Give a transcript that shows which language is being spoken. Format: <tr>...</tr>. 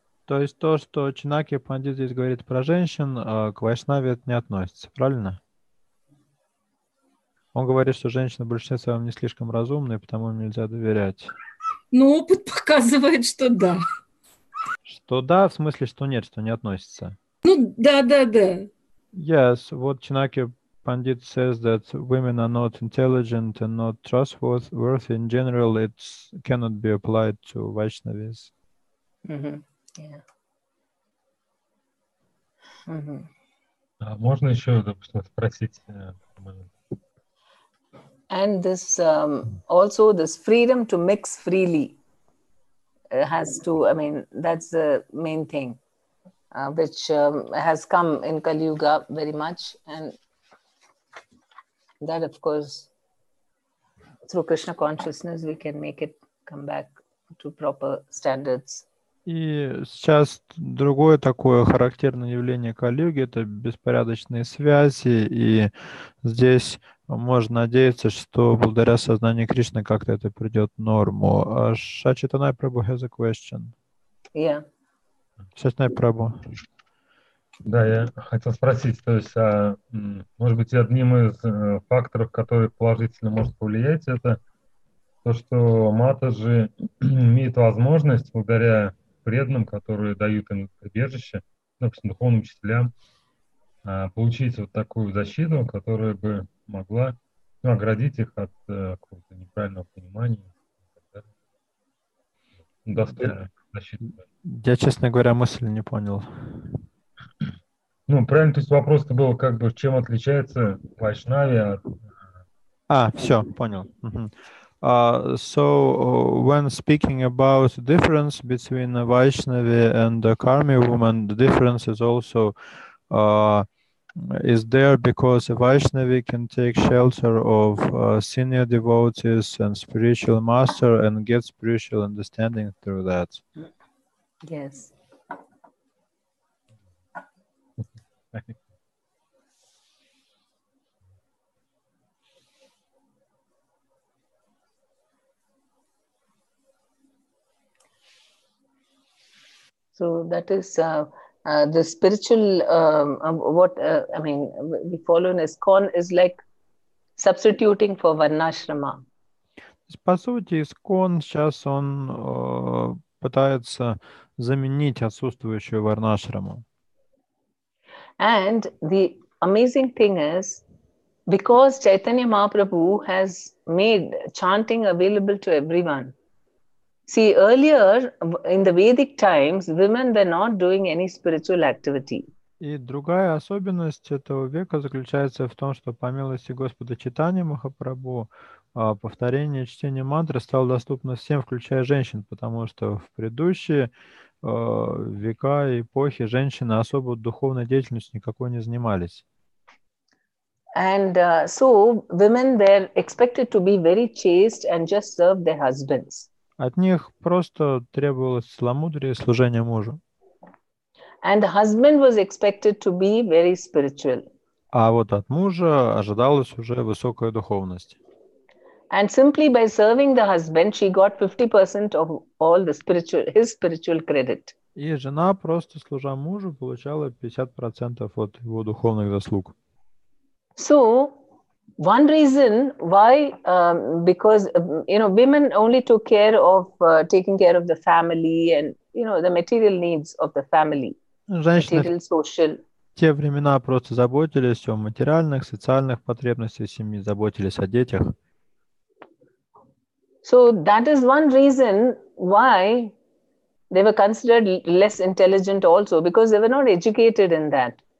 <ru>То есть то, что Чанакья Пандит здесь говорит про женщин, к Вайшнаве это не относится, правильно? Он говорит, что женщины в большинстве своем не слишком разумные, потому им нельзя доверять. Но опыт показывает, что да. Что да, в смысле, что нет, что не относится. Ну, да.</ru> <en>Yes, what Chanakya Pandit says that women are not intelligent and not trustworthy in general, it cannot be applied to Vaishnavis. Yeah.</en> <ru>Можно еще, допустим, спросить?</ru> <en>And this also this freedom to mix freely has to, I mean, that's the main thing, which has come in Kali Yuga very much, and that, of course, through Krishna consciousness, we can make it come back to proper standards.</en> <ru>И сейчас другое такое характерное явление Кали-юги — это беспорядочные связи, и здесь можно надеяться, что благодаря сознанию Кришны как-то это придет в норму.</ru> <en>Шачитанай Прабhu has a question. Yeah.</en> <ru>Шачитанай Прабhu. Да, я хотел спросить, то есть, может быть, одним из факторов, который положительно может повлиять, это то, что матаджи имеет возможность, благодаря преданным, которые дают им прибежище, допустим, духовным учителям, получить вот такую защиту, которая бы могла оградить их от какого-то неправильного понимания и так далее. Достойную защиту. Я, честно говоря, мысль не понял. Ну, правильно, то есть вопрос-то был, как бы, чем отличается Вайшнави от... Все, понял.</ru> <en>So when speaking about the difference between a Vaishnavi and a Karmi woman, the difference is also is there because a Vaishnavi can take shelter of senior devotees and spiritual master and get spiritual understanding through that. Yes. So that is the spiritual, I mean, we follow in ISKCON is like substituting for Varnashrama.</en> <ru>По сути, ISKCON сейчас он пытается заменить отсутствующую варнашраму.</ru> <en>And the amazing thing is, because Chaitanya Mahaprabhu has made chanting available to everyone. See, earlier in the Vedic times, women were not doing any spiritual activity.</en> <ru>И другая особенность этого века заключается в том, что по милости Господа Чайтаньи Махапрабху повторение чтения мантры стало доступно всем, включая женщин, потому что в предыдущие века и эпохи женщины особо духовной деятельностью никакой не занимались.</ru> <en>And so women were expected to be very chaste and just serve their husbands.</en> <ru>От них просто требовалось целомудрие и служение мужу.</ru> <en>And the husband was expected to be very spiritual.</en> <ru>А вот от мужа ожидалась уже высокая духовность.</ru> <en>And simply by serving the husband, she got 50% of all the his spiritual credit.</en> <ru>И жена, просто служа мужу, получала 50% от его духовных заслуг.</ru> <en>So one reason why, because women only took care of taking care of the family and the material needs of the family,</en> <ru>Женщины</ru> <en>material, social.</en> <ru>в те времена просто заботились о материальных, социальных потребностях семьи, заботились о детях.</ru> <en>So that is one reason why they were considered less intelligent also, because they were not educated in that.</en>